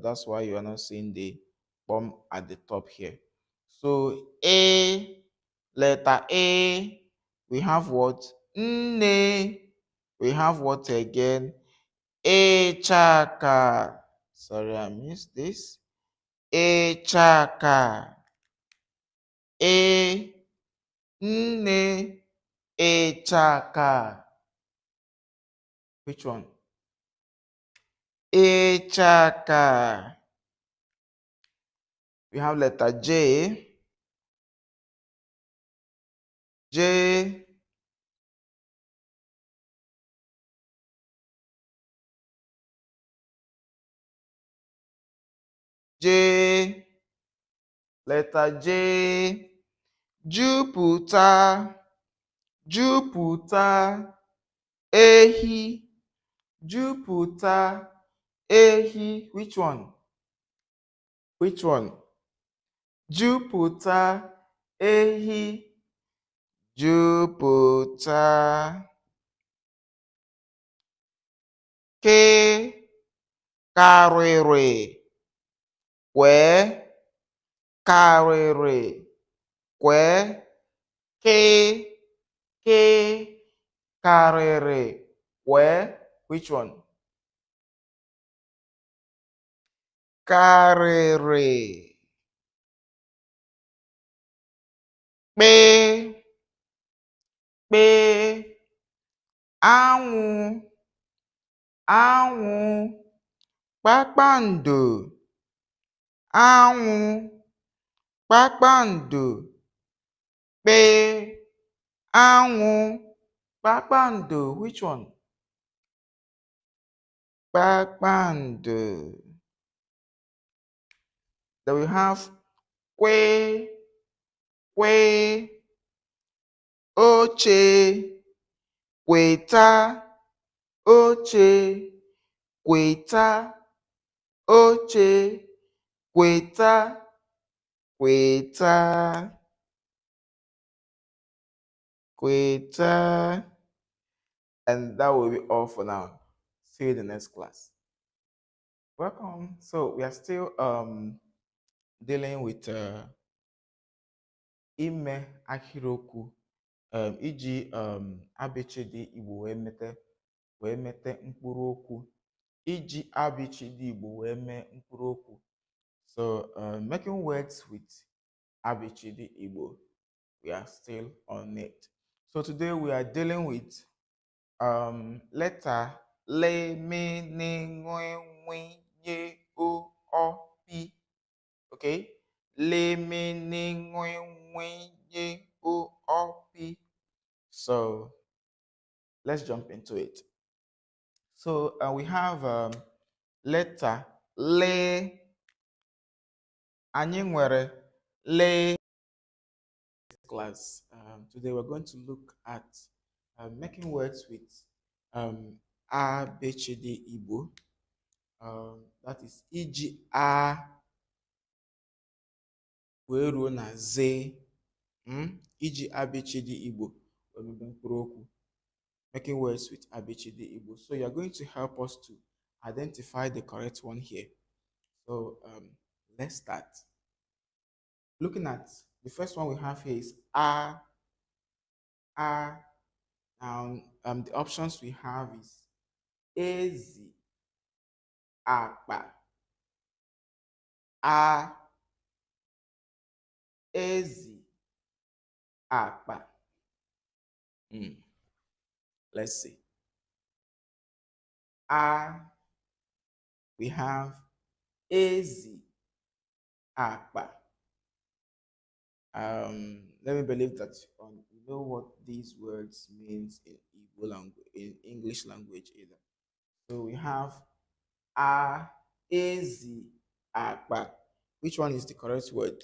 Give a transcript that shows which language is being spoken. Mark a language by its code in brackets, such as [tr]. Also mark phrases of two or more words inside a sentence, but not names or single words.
[en] That's why you are not seeing the at the top here. So A, letter A, we have what? Nne. We have what again? Echaka. Sorry, I missed this. [ig] Echaka. E, nne, echaka. [en] Which one? Echaka. We have letter J. J. J. Letter J. Jupụta. [ig] Jupụta. Ehi. Jupụta. Ehi. [en] Which one? Which one? [ig] Jupụta. Ehi. Jupụta. Ke. Karịrị. Kwee. Karịrị. Kwee. Ke. Ke. Karịrị. Kwee. [en] Which one? [ig] Karịrị. Kpee. Kpee. Anwụ. Anwụ. Kpakpando. Anwụ. Kpakpando. Kpee. Anwụ. Kpakpando. [en] Which one? Kpakpando. Then we have kwe. [ig] Kwe. Oche. Kweta. Oche. Kweta. Oche. Kweta. Kweta. Kweta. [en] And that will be all for now. See you in the next class. Welcome. So we are still dealing with [ig] ime ahịrịokwu iji abịchịdị Igbo wee mete mkpụrụ okwu. Iji abịchịdị Igbo wee mee mkpụrụ okwu. [en] So making words with [ig] abịchịdị Igbo, [en] we are still on it. So today we are dealing with letter le, me, ne, ngwe, nwe, ye, o, pi. Okay? Le, me, ne, ngwe, nwe, ye, o, pi. So let's jump into it. So we have letter le. [ig] Anyị nwere le. [en] Class. Today we're going to look at making words with a, b, ch, d, Igbo. That is [ig] iji a wee ruo na z. Iji a, b, ch, d, Igbo mkpụrụ okwu. [en] Making words with a, b, ch, d, Igbo. So you're going to help us to identify the correct one here. So let's start. Looking at the first one we have here is a. A. Now the options we have is [ig] ezi, akpa, a, ezi, akpa. [en] Let's see. A, we have [ig] ezi, akpa. [en] Let me believe that you know what these words means in Igbo language, in English language either. So we have a, [ig] ezi, akpa. [en] Which one is the correct word?